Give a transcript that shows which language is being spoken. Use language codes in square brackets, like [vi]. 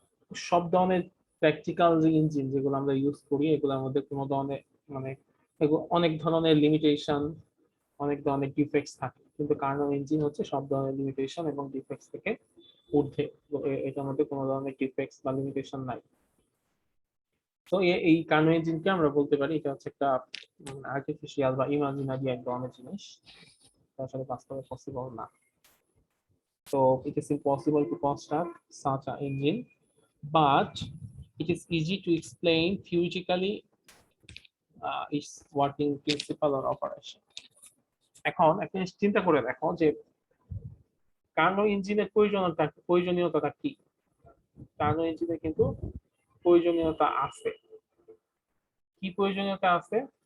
[bn] সব ধরনের প্র্যাকটিক্যাল যে ইঞ্জিন যেগুলো আমরা ইউজ করি এগুলোর মধ্যে কোনো ধরনের মানে অনেক ধরনের লিমিটেশন, অনেক ধরনের ডিফেক্টস থাকে, কিন্তু কার্নো ইঞ্জিন হচ্ছে সব ধরনের লিমিটেশন এবং ডিফেক্টস থেকে ঊর্ধ্বে। তো এটার মধ্যে কোনো ধরনের ডিফেক্টস বা লিমিটেশন নাই। তো এই কার্নো ইঞ্জিনকে আমরা বলতে পারি এটা হচ্ছে একটা আর্টিফিশিয়াল বা ইমাজিনারি এক ধরনের জিনিস, এটা আসলে বাস্তবে পসিবল না। [en] তো it is impossible to construct such an engine, but it is easy to explain theoretically its working principle or operation. [bn] এখন একটা জিনিস চিন্তা করে দেখো যে কার্নো ইঞ্জিনের প্রয়োজনীয়তাটা কি। কার্নো ইঞ্জিনের কিন্তু প্রয়োজনীয়তা আছে। কি প্রয়োজনীয়তা আছে?